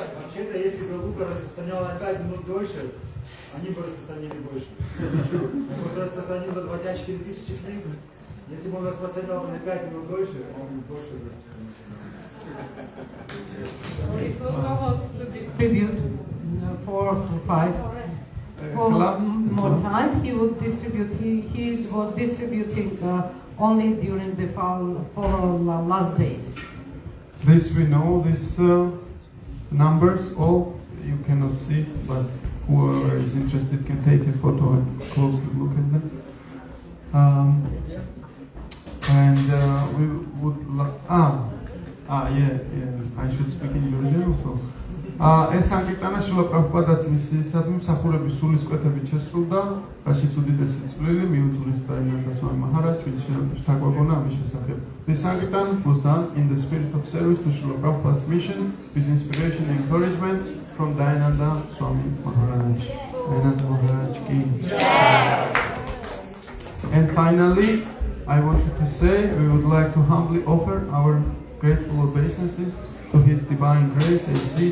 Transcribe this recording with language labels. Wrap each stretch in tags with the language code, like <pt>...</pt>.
<ru>Вообще-то, если бы Лука распространял на 5 минут дольше, они бы распространили больше. Он распространил за 2 дня 4000 книг. Если бы он распространял на 5 минут дольше, он бы больше распространил.</ru> <en>It was almost to distribute 4 or 5. For more time, he would distribute. He was distributing only during the last days. This we know. These numbers all you cannot see, but whoever is interested can take a photo and closely look at them. We would like. I should speak in Georgian also.</en> <ka>ეს სანკირტანა შილა პრაბჰუპადაც მისისადმი მსახურების სულისკვეთებით შესრულდა, რაშიც უდიდესი წვლილი მიუძღვის დაინანდა სვამი მაჰარაჯ, ვინც შთაგვაგონა ამის შესახებ.</ka> <en>This sankirtan was done in the spirit of service to Srila Prabhupada's mission, with inspiration and encouragement from Dayananda Swami Maharaj. Dayananda Maharaj ki. And finally, I wanted to say we would like to humbly offer our grateful obeisances to His Divine Grace A.C.</en>